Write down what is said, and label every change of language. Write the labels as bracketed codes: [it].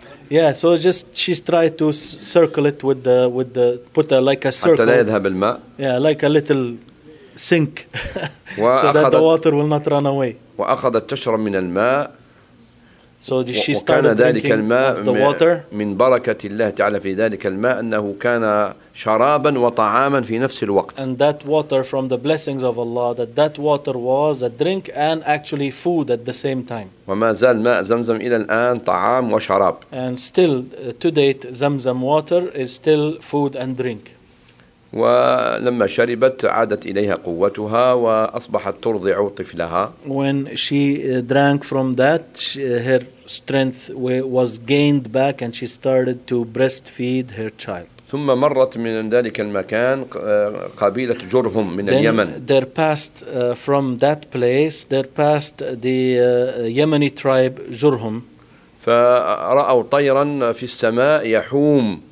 [en] Yeah, so just she's tried to circle it with the put a like a circle. [ar] حتى لا يذهب الماء. [en] Yeah, like a little sink, so that the water will not run away. [ar] وأخذت تشرب من الماء. [en] So she started drinking of the water. [ar] من بركة الله تعالى في ذلك الماء أنه كان شرابا وطعاما في نفس الوقت. [en] And that water from the blessings of Allah, that water was a drink and actually food at the same time. [ar] وما زال ماء زمزم إلى الآن طعام وشراب. [en] And still to date, Zamzam water is still food and drink. [ar] ولما شربت عادت إليها قوتها وأصبحت ترضع طفلها. [en] When she drank from that, her strength was gained back and she started to breastfeed her child. [ar] ثم مرت من ذلك المكان قبيلة جرهم من [en] Then [ar] اليمن. [en] There passed from that place, there passed the Yemeni tribe Jurhum. [ar] فرأوا طيرا في السماء يحوم.